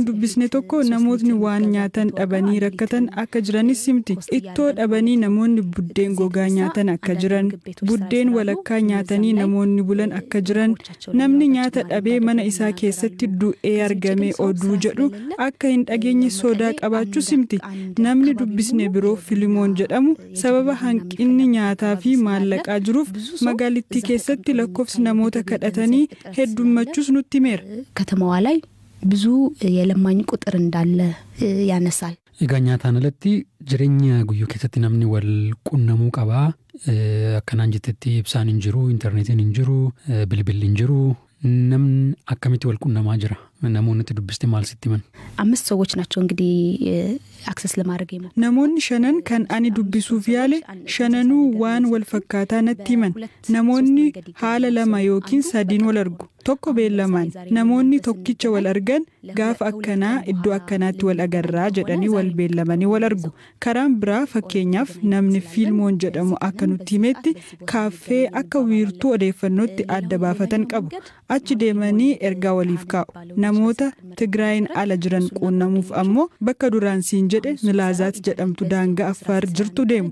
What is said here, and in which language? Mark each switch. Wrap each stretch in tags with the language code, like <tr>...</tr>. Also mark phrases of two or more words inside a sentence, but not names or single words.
<om>dubbisne tokko namootni waan nyaatan dhabanii rakkatan akka jiranis himti ittoo dhabanii namoonni buddeen gogaa nyaatan akka jiran buddeen walakkaa nyaatanii namoonni bulan akka jiran namni nyaata dhabee mana isaa keessatti du'ee argame oduu jedhu akka hin dhageenye sodaa qabaachuu himti namni dubbisne biroo Filimoon jedhamu sababa hanqinni nyaataa fi maallaqaa jiruuf magaalittii keessatti lakkoofsi namoota kadhatanii heddummachuus nutti himeera</om> <am>ከተማዋ ላይ ብዙ የለማኝ ቁጥር እንዳለ ያነሳል</am> <om>egaa nyaataan alatti jireenya guyyuu keessatti namni wal qunnamuu qabaa akkanaan jettetti ibsaan hin jiru intarneetiin hin jiru bilbilli hin jiru namni akkamitti wal qunnamaa jira namoonni dubbiste maal sitti man</om> <am>5 ሰዎች ናቸው እንግዲህ አክሰስ ለማድረግ ይሞ</am> <om>namoonni shanan kan ani dubbisuuf yaale shananuu waan wal fakkaataa natti himan namoonni haala lama yookiin sadiin wal argu tokko beellamaan namoonni tokkicha wal argan gaafa akkanaa iddoo akkanaatti wal agarraa jedhanii wal beellamanii wal argu karaan biraa fakkeenyaaf namni Filimoon jedhamu akka nutti himetti kaaffee akka wiirtuu odeeffannootti adda baafatan qabu achi deemanii ergaa waliif kaa'u namoota Tigraayin ala jiran quunnamuuf ammoo bakka duraan siin jedhe Milaazaat jedhamtu daangaa Affaar jirtu deemu.</om>